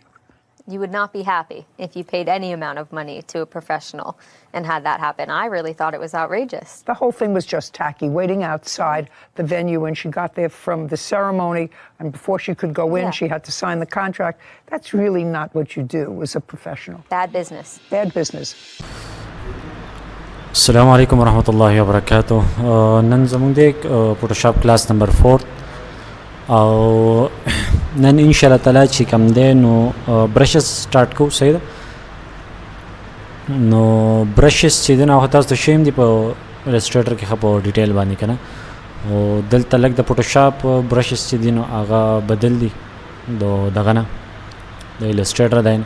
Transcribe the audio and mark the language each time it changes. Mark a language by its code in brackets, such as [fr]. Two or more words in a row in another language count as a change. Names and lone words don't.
[en] You would not be happy if you paid any amount of money to a professional and had that happen. I really thought it was outrageous. The whole thing was just tacky, waiting outside the venue when she got there from the ceremony, and before she could go in, she had to sign the contract. That's really not what you do as a professional. Bad business. Bad business. [ar] السلام عليكم ورحمة الله وبركاته. [ps] نن زمونږ د Photoshop [en] class number [ps] 4. نن [ar] ان شاء الله تعالی [ps] چې کوم دی نو [en] brushes start [ps] کوو. صحیح ده. نو برشز چې دی نو تاسو ته شیم دی په السټریټر کې په ډیټیل باندې کنه او دلته لګ د فوټوشاپ برشز چې دی نو هغه بدل دي دغه نه د السټریټر دی.